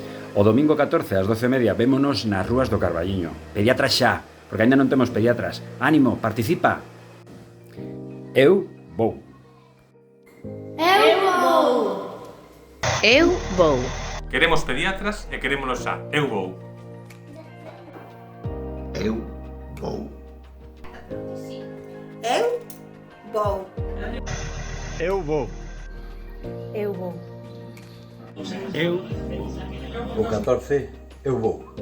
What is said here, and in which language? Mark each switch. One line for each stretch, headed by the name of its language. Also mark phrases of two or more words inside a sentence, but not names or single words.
Galician: O domingo 14 ás 12:30 vémonos nas rúas do Carballiño. Pediatras xa, porque aínda non temos pediatras. Ánimo, participa. Eu vou. Eu vou. Eu vou. Queremos pediatras e querémonos xa. Eu vou. Eu vou. Eu vou. Eu vou. Eu vou. Eu. O 14 eu vou.